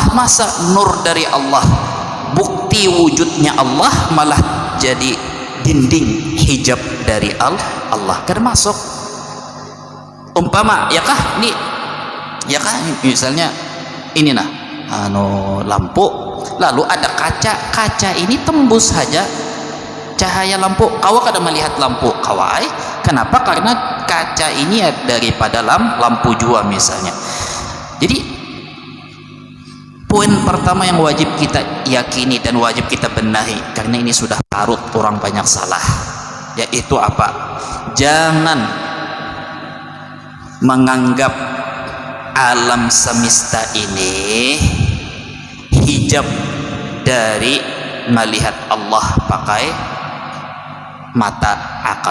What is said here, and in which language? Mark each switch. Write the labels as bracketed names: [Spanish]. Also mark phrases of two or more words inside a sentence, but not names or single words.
[Banjar] Masa nur dari Allah, bukti wujudnya Allah malah jadi dinding hijab dari Allah, kada masuk. Umpama ya kah ini, ya kah misalnya ini nah lampu, lalu ada kaca ini tembus saja cahaya lampu, kau kada melihat lampu kawai. [Indonesian] Kenapa? [Banjar] Karena kaca ini daripada lampu jua misalnya. [Indonesian] Jadi poin pertama yang wajib kita yakini dan wajib kita benahi, karena ini sudah larut orang banyak salah, yaitu apa? Jangan menganggap alam semesta ini hijab dari melihat Allah pakai mata akal.